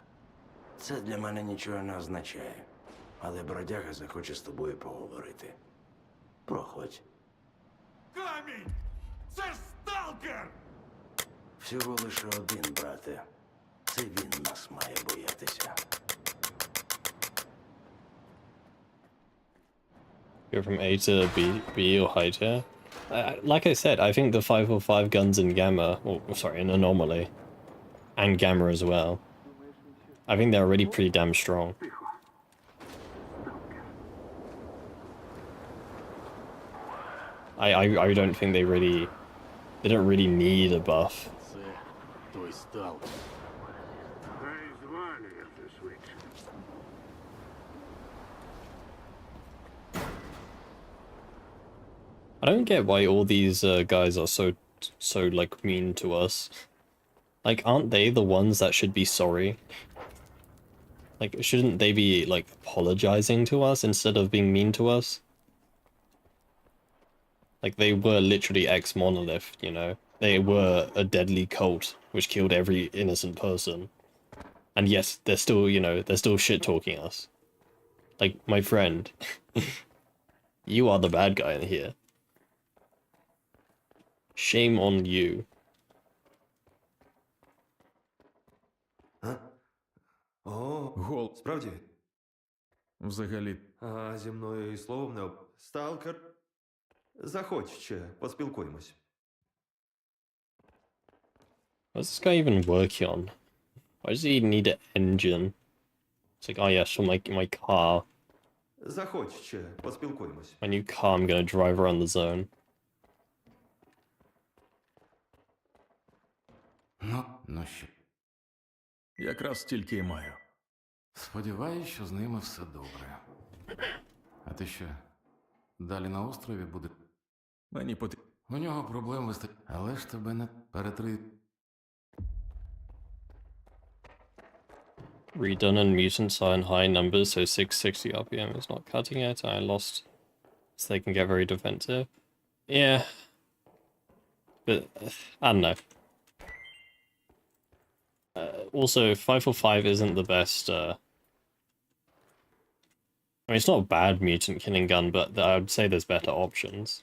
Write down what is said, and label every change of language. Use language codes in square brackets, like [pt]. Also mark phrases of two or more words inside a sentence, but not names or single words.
[uk] Це для мене нічого не означає. Але бродяга захоче з тобою поговорити. Проходь. Камінь! Це ж сталкер! Всього лише один, брате. Це він нас має боятися. [en] Go from A to B or high tier. Like I said, I think the 505 guns in Gamma, or sorry, in Anomaly, and Gamma as well, I think they're already pretty damn strong. I don't think they don't really need a buff. [uk] Це той сталкер. Хай звалюється швидше. [en] I don't get why all these guys are so like mean to us. Like, aren't they the ones that should be sorry? Like, shouldn't they be like apologizing to us instead of being mean to us? Like, they were literally ex-Monolith, you know? They were a deadly cult which killed every innocent person. And yes, they're still, you know, they're still shit-talking us. Like, my friend, you are the bad guy in here. Shame on you. [uk] О, Гол. справді? Взагалі, А зі мною і словом не об... Сталкер? Заходь ще, поспілкуємось. [en] What's this guy even working on? Why does he need an engine? It's like, oh yes, for my car. [uk] Заходь ще, поспілкуємось. [en] My new car I'm gonna drive around the zone. [uk] Ну що, якраз стільки і маю. сподіваюсь, що з ними все добре. А ти що, далі на острові буде? Мені потрібно. У нього проблем вистачить, але ж тебе не перетри... [en] Redundant mutants are in high numbers, so 660 RPM is not cutting it. I lost, so they can get very defensive. Yeah. But, I don't know. Also, 545 isn't the best, I mean, it's not a bad mutant killing gun, but I would say there's better options.